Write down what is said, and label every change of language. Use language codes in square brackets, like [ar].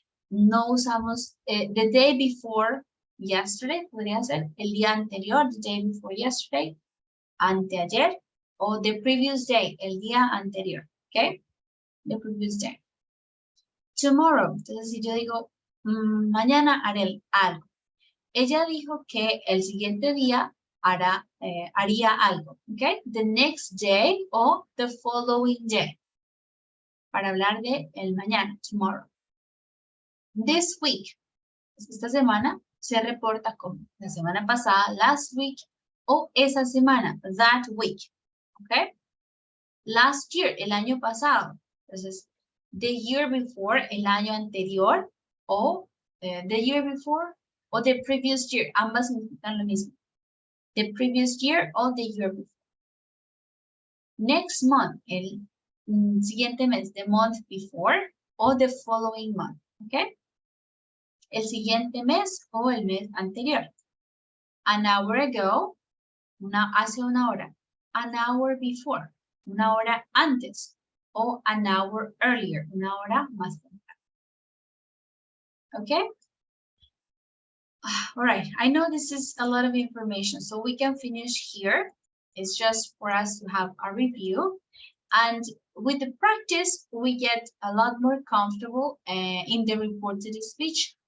[es] No usamos [en] the day before yesterday, [es] podría ser el día anterior, the day before yesterday, anteayer, o [en] the previous day, [es] el día anterior, ¿ok? The previous day. Tomorrow, entonces si yo digo, mañana haré algo. Ella dijo que el siguiente día haría algo, ¿ok? [en] The next day o the following day. [es] Para hablar de el mañana, tomorrow. This week, esta semana se reporta como la semana pasada, [en] last week, [es] o esa semana, [en] that week, [es] ¿ok? [en] Last year, [es] el año pasado. [en] Entonces, the year before, [es] el año anterior, [en] o the year before, o the previous year. [es] Ambas significan lo mismo. [en] The previous year o the year before. Next month, [es] el siguiente mes, [en] the month before, o the following month, ¿ok? [es] El siguiente mes o el mes anterior. [en] An hour ago, [es] hace una hora. [en] An hour before, [es] una hora antes. O [en] an hour earlier, [es] una hora más temprano. [en] Okay? All right, I know this is a lot of information, so we can finish here. It's just for us to have a review. And with the practice, we get a lot more comfortable in the reported speech.